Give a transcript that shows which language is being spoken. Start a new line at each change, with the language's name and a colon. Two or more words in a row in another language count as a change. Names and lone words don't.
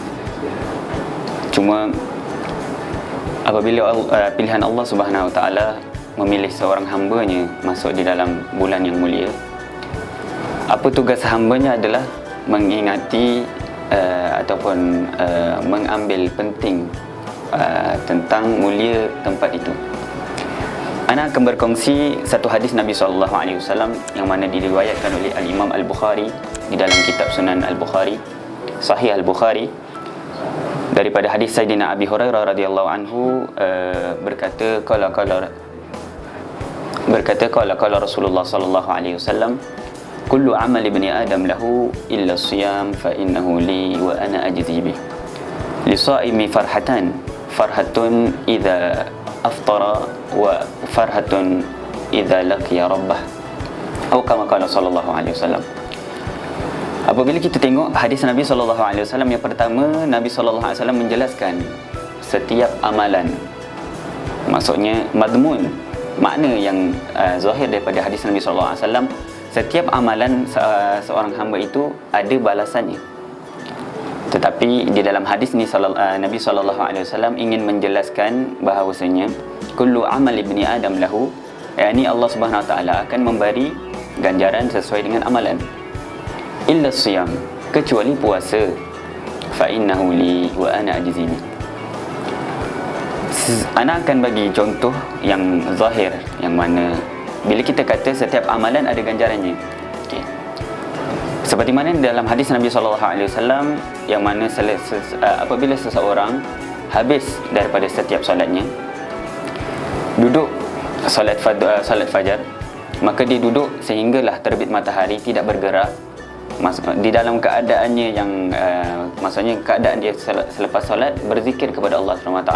Malay: Cuma apabila pilihan Allah
Arabic: سبحانه وتعالى
Malay: memilih seorang hamba-Nya masuk di dalam bulan yang mulia, apa tugas hamba-Nya adalah mengingati ataupun mengambil penting tentang mulia tempat itu. Ana akan berkongsi satu hadis Nabi SAW yang mana diriwayatkan oleh Al-Imam Al-Bukhari di dalam kitab Sunan Al-Bukhari, Sahih Al-Bukhari, daripada hadis
Arabic: سيدنا أبي هريرة رضي الله عنه, berkata قال رسول الله صلى الله عليه وسلم كل عمل ابن آدم له إلا الصيام فإنه لي وأنا أجزي به. للصائم فرحة إذا أفطر وفرحة إذا لقي ربه. Atau كما قال صلى الله عليه وسلم.
Malay: Apabila kita tengok hadis Nabi SAW yang pertama, Nabi SAW menjelaskan setiap amalan, maksudnya madmun, makna yang zahir daripada hadis Nabi SAW, setiap amalan seorang hamba itu ada balasannya. Tetapi di dalam hadis ni Nabi SAW ingin menjelaskan bahawasanya
Arabic: كل عمل ابن آدم له,
Malay: yakni Allah
Arabic: سبحانه وتعالى
Malay: akan memberi ganjaran sesuai dengan amalan,
Arabic: إلا الصيام,
Malay: kecuali puasa,
Arabic: فإنه لي وأنا أجزي به.
Malay: Ana akan bagi contoh yang zahir, yang mana bila kita kata setiap amalan ada ganjarannya. Okey. Seperti mana dalam hadis Nabi SAW yang mana apabila seseorang habis daripada setiap solatnya, duduk solat fajar, maka dia duduk sehinggalah terbit matahari, tidak bergerak di dalam keadaannya yang maksudnya keadaan dia selepas solat berzikir kepada Allah SWT.